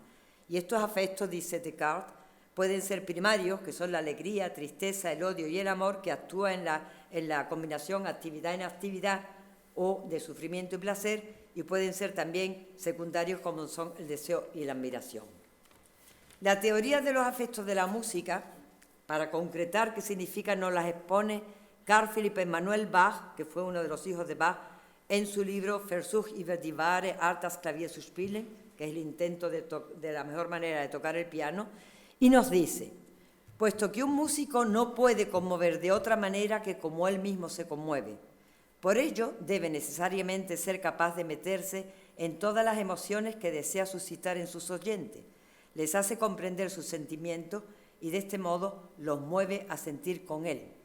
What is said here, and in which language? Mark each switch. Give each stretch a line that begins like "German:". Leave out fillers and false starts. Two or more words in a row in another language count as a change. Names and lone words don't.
Spanish: Y estos afectos, dice Descartes, pueden ser primarios, que son la alegría, tristeza, el odio y el amor, que actúan en la combinación actividad-inactividad o de sufrimiento y placer, y pueden ser también secundarios, como son el deseo y la admiración. La teoría de los afectos de la música, para concretar qué significa, nos las expone Carl Philipp Emanuel Bach, que fue uno de los hijos de Bach, en su libro Versuch über die wahre Art das Klavier zu spielen, que es el intento de la mejor manera de tocar el piano, y nos dice: puesto que un músico no puede conmover de otra manera que como él mismo se conmueve, por ello debe necesariamente ser capaz de meterse en todas las emociones que desea suscitar en sus oyentes, les hace comprender sus sentimientos y de este modo los mueve a sentir con él.